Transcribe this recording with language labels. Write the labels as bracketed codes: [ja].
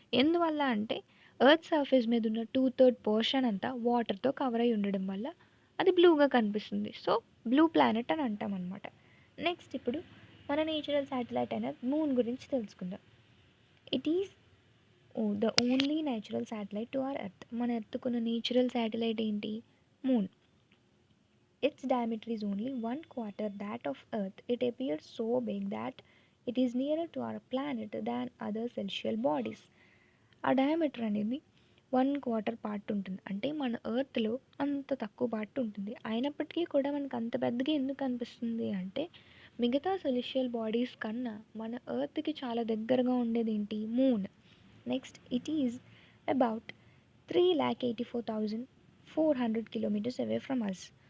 [te] ఎందువల్ల అంటే earth surface మీద ఉన్న 2/3 పోర్షన్ అంతా వాటర్తో కవర్ అయి ఉండడం వల్ల అది బ్లూగా కనిపిస్తుంది. సో బ్లూ ప్లానెట్ అని అంటాం అనమాట. నెక్స్ట్, ఇప్పుడు మన నేచురల్ శాటిలైట్ అయిన మూన్ గురించి తెలుసుకుందాం. [en] It is the only natural satellite to our earth. [te] మన ఎర్త్కున్న నేచురల్ శాటిలైట్ ఏంటి? Moon. [en] Its diameter is only 1/4 that of Earth. It appears so big that it is nearer to our planet than other celestial bodies. [te] ఆ diameter అనేది 1/4 part ఉంటుంది. అంటే మన ఎర్త్లో అంత తక్కువ part ఉంటుంది. అయినప్పటికీ కూడా మనకు అంత పెద్దగా ఎందుకు అనిపిస్తుంది అంటే మిగతా సెలెస్టియల్ బాడీస్ కన్నా మన ఎర్త్కి చాలా దగ్గరగా ఉండేది ఏంటి? Moon. [en] Next, it is about 3,84,400 kilometres away from us.